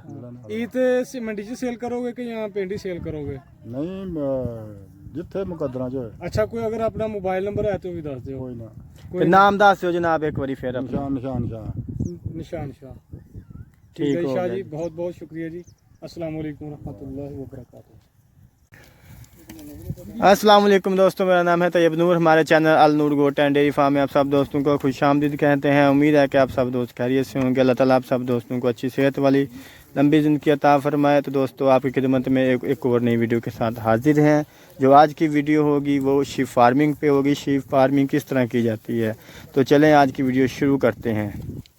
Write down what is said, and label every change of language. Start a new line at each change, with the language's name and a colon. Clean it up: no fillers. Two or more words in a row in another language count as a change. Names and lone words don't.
Punjabi: ਇਹ ਤੇ ਮੰਡੀ 'ਚ ਸੇਲ ਕਰੋਗੇ ਕਿ ਜਾਂ ਪਿੰਡ ਹੀ ਸੇਲ ਕਰੋਗੇ? ਨਹੀਂ ਜਿੱਥੇ ਮੁਕੱਦਰਾਂ 'ਚ ਹੋਏ। ਅੱਛਾ ਕੋਈ ਅਗਰ ਆਪਣਾ ਮੋਬਾਈਲ ਨੰਬਰ ਹੈ ਤੇ ਉਹ ਵੀ ਦੱਸ ਦਿਓ। ਕੋਈ ਨਾ। ਤੇ ਨਾਮ ਦੱਸ ਦਿਓ ਜਨਾਬ ਇੱਕ ਵਾਰੀ ਫਿਰ ਆਪਣਾ। ਨਿਸ਼ਾਨ ਨਿਸ਼ਾਨ ਸ਼ਾਹ। ਠੀਕ ਹੈ ਹੋ ਸ਼ਾਹ ਗਿਆ ਜੀ, ਬਹੁਤ ਬਹੁਤ ਸ਼ੁਕਰੀਆ ਜੀ।
Arabic: السلام عليكم ورحمة الله وبركاته. السلام عليكم
Urdu: دوستوں، میرا نام ہے طیب نور. ہمارے چینل النور گوٹ اینڈ ڈیری فارم میں آپ سب دوستوں کو خوش آمدید کہتے ہیں. امید ہے کہ آپ سب دوست خیریت سے ہوں گے۔ اللہ تعالیٰ آپ سب دوستوں کو اچھی صحت والی لمبی زندگی عطا فرمائے. تو دوستو آپ کی خدمت میں ایک اور نئی ویڈیو کے ساتھ حاضر ہیں. جو آج کی ویڈیو ہوگی وہ
English: sheep farming
Urdu: پے ہوگی.
English: sheep farming
Urdu: کس طرح کی جاتی ہے، تو چلیں آج کی ویڈیو شروع کرتے ہیں.